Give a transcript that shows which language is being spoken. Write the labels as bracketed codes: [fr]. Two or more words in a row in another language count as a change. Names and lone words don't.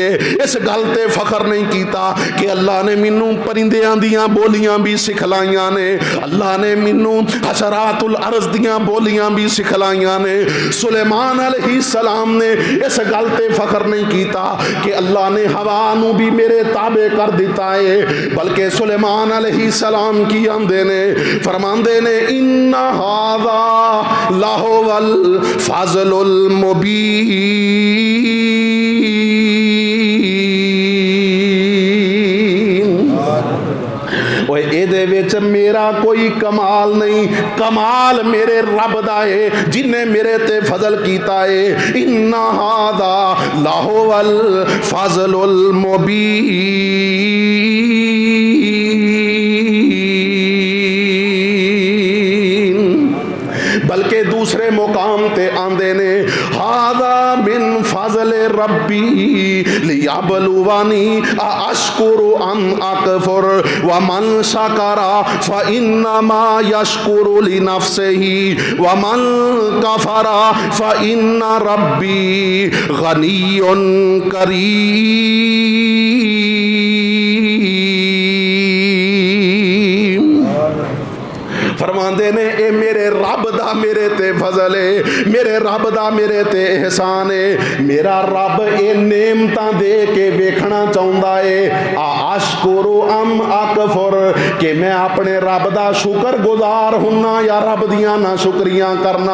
[pa] اس گل تے فخر نہیں کیتا کہ اللہ نے مینوں پرندیاں دیاں بولیاں بھی سکھلائیاں نے، اللہ نے مینوں [ar] حشرات الارض [pa] دیاں بولیاں بھی سکھلائیاں نے. سلیمان علیہ‌السلام نے اس گل تے فخر نہیں کیتا کہ اللہ نے ہوا نوں بھی میرے تابع کر دتا ہے، بلکہ سلیمان علیہ‌السلام کی آندے نے فرماندے نے [ar] ان ہذا لہو الفضل المبین. [pa] ایدے وچ میرا کوئی کمال نہیں، کمال میرے رب دا ہے جنہیں میرے تے فضل کیتا ہے. [ar] ان ہذا لہو الفضل المبین. [pa] بلکہ دوسرے مقام تے فرماندے نے [ar] ہذا من فضل ربی لیبلونی ءاشکر ام اکفر و من شکر ف انما یشکر لنفسہ و من کفر ف ان ربی غنی کریم. [pa] فرماندے نے اے میرے رب دا میرے تے فضل ہے، میرے رب دا میرے تے احسان ہے. میرا رب اے نعمتاں دے کے ویکھنا چاہندا ہے [ar] ءاشکر ام اکفر [pa] کہ میں اپنے رب دا شکر گزار ہنا یا رب دیاں نا شکریاں کرنا.